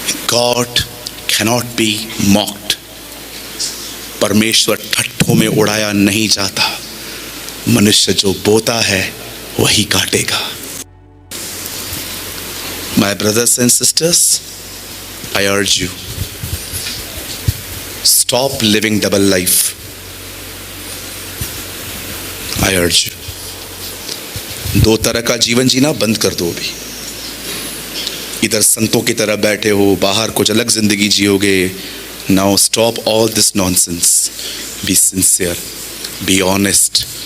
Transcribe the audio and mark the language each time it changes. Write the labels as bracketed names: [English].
[English] God cannot be mocked. [Hindi] परमेश्वर ठट्ठों में उड़ाया नहीं जाता। मनुष्य जो बोता है वही काटेगा। [English] My brothers and sisters, I urge you, stop living double life. I urge you. [Hindi] दो तरह का जीवन जीना बंद कर दो अभी। इधर संतों की तरह बैठे हो, बाहर कुछ अलग जिंदगी जियोगे। [English] Now stop all this nonsense. Be sincere, be honest.